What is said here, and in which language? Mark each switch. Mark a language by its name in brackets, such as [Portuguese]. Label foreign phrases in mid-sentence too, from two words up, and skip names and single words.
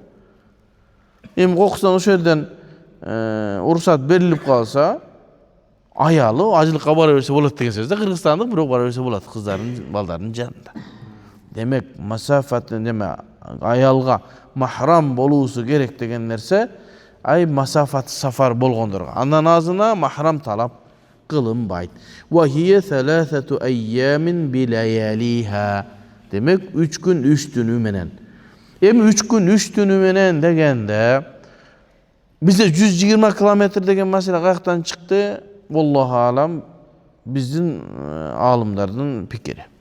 [Kyrgyz] Эми кокустан ошол жерден уруксат берилип калса, аялы ажылыкка бара берсе болот деген сөз да. Кыргызстандык бирок бара берсе болот кыздардын, балдардын жанында. Демек, масафат неме аялга махрам болуусу керек деген нерсе, [Arabic] مسافة سفر [Kyrgyz] болгондорго. Андан азына махрам талап кылынбайт. [Arabic] وهي 3 أيام بلياليها. [Kyrgyz] Демек, 3 күн 3 түнү менен. Эми 3 күн 3 түнү менен дегенде бизде 120 километр деген маселе каяктан чыкты? [Arabic] والله أعلم [Kyrgyz] биздин алымдардын пикири.